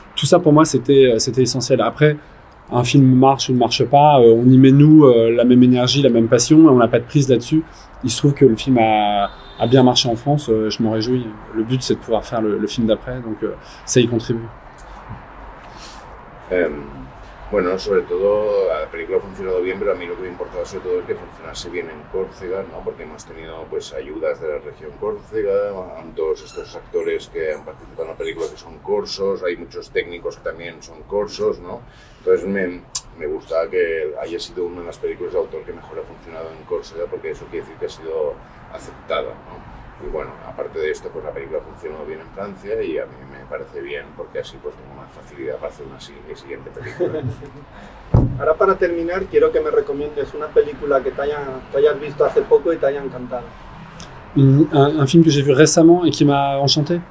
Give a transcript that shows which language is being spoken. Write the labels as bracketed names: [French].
[French] Tout ça pour moi c'était essentiel. Après, un film marche ou ne marche pas, on y met nous la même énergie, la même passion, et on n'a pas de prise là-dessus. Il se trouve que le film a bien marché en France, je m'en réjouis. Le but c'est de pouvoir faire le film d'après, donc ça y contribue. [Spanish] Bueno, sobre todo la película ha funcionado bien, pero a mí lo que me importaba sobre todo es que funcionase bien en Córcega, ¿no? Porque hemos tenido pues ayudas de la región Córcega, todos estos actores que han participado en la película que son corsos, hay muchos técnicos que también son corsos, ¿no? Entonces me gusta que haya sido una de las películas de autor que mejor ha funcionado en Córcega, porque eso quiere decir que ha sido aceptada, ¿no? Y bueno, aparte de esto, pues la película funcionó bien en Francia y a mí me parece bien porque así pues tengo más facilidad para hacer una siguiente película. Ahora para terminar, quiero que me recomiendes una película que hayas visto hace poco y te haya encantado. [French] Un film que j'ai vu récemment et qui m'a enchanté.